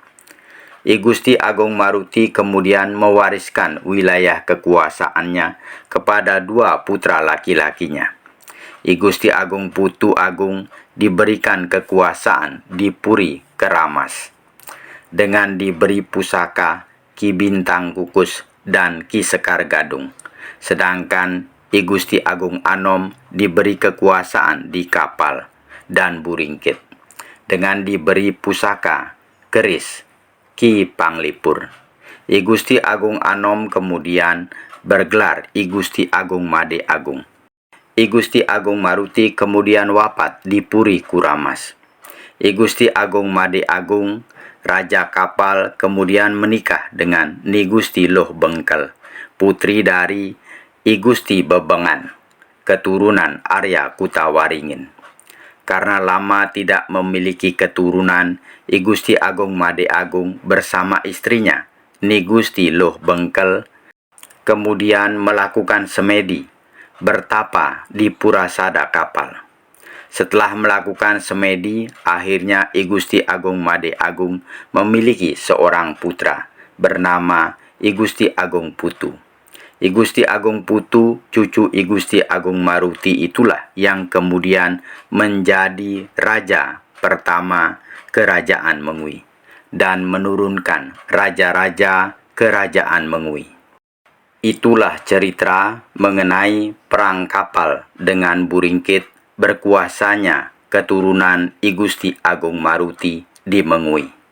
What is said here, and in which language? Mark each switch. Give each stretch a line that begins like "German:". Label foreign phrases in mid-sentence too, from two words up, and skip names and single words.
Indonesian: I Gusti Agung Maruti kemudian mewariskan wilayah kekuasaannya kepada dua putra laki-lakinya. I Gusti Agung Putu Agung diberikan kekuasaan di Puri Keramas dengan diberi pusaka Ki Bintang Kukus dan Ki Sekar Gadung. Sedangkan I Gusti Agung Anom diberi kekuasaan di Kapal dan Buringkit dengan diberi pusaka keris Ki Panglipur. I Gusti Agung Anom kemudian bergelar I Gusti Agung Made Agung. I Gusti Agung Maruti kemudian wafat di Puri Kuramas. I Gusti Agung Made Agung, Raja Kapal, kemudian menikah dengan Ni Gusti Loh Bengkel, putri dari I Gusti Bebengan, keturunan Arya Kutawaringin. Karena lama tidak memiliki keturunan, I Gusti Agung Made Agung bersama istrinya, Ni Gusti Loh Bengkel, kemudian melakukan semedi, bertapa di Purasada Kapal. Setelah melakukan semedi, akhirnya I Gusti Agung Made Agung memiliki seorang putra bernama I Gusti Agung Putu. I Gusti Agung Putu, cucu I Gusti Agung Maruti itulah yang kemudian menjadi raja pertama Kerajaan Mengui dan menurunkan raja-raja Kerajaan Mengui. Itulah cerita mengenai perang kapal dengan Buringkit berkuasanya keturunan I Gusti Agung Maruti di Mengui.